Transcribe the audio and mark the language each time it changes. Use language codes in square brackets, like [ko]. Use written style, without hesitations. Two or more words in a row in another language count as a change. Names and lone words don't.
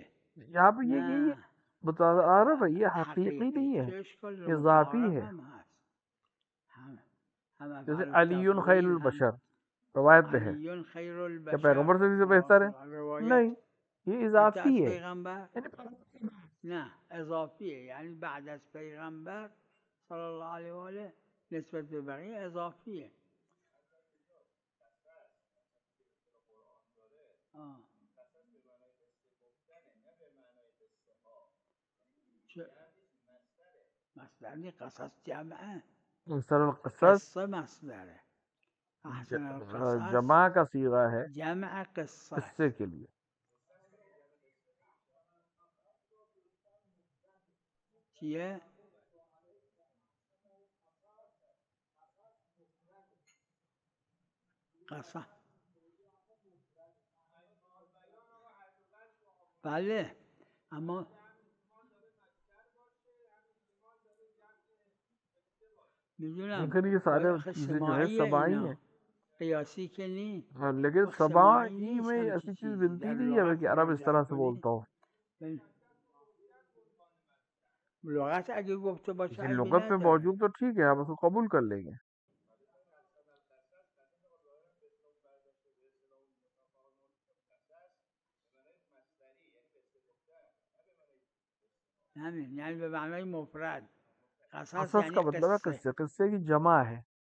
[ur] یہاں پہ یہ [fa] نه [ur] متعارف ہے، یہ حقیقی حقیقی. نہیں ہے، [fa] چه اشکال داره؟ [ur] اضافی متعارف ہے. [fa] هم هست. هم [ur] جیسے افعال علی خیر [fa] التفضیل هم [ur] البشر روایت میں ہے، علی خیر کیا البشر. پیغمبر سے بھی بہتر ہے؟ روایت نہیں، یہ [fa] حتی [ur] اضافی [fa] از [ur] ہے. [fa] پیغمبر نه اضافیه، یعنی بعد از پیغمبر صلی الله علیه و آله نسبت به بقیه اضافیه. مصدر نی، قصص جمعه، اکثر القصص قصه مصدره. احسن القصص [ur] جمع کا صیغہ ہے [fa] جمع قصه. [ur] قصے کے لیے. [fa] چیه؟ قصه. بله اما میدونم [ur] لیکن یہ سارے [fa] آخه [ur] چیزیں جو ہے [fa] سماعیه سبائی اینا، [ur] ہیں. [fa] قیاسی که نی. [ur] لیکن وقت سماعی [fa] سبائی نیست [ur] میں [fa] همچی [ur] ایسی چیز [fa] چیزی [ur] بنتی [fa] در [ur] نہیں ہے [fa] لغت [ur] کہ عرب اس [fa] منظر [ur] طرح سے [fa] کنی. [ur] بولتا ہو. [fa] لغت اگه گفته باشه [ur] لیکن [fa] عیبی [ur] لغت میں [fa] نداره. [ur] موجود تو ٹھیک ہے، آپ اس کو قبول کر لیں گے. [fa] همین یعنی به معنای مفرد. قصص قصص یعنی [ur] کا مطلب ہے [fa] قصه. [ur] قصے، قصے کی جمع ہے.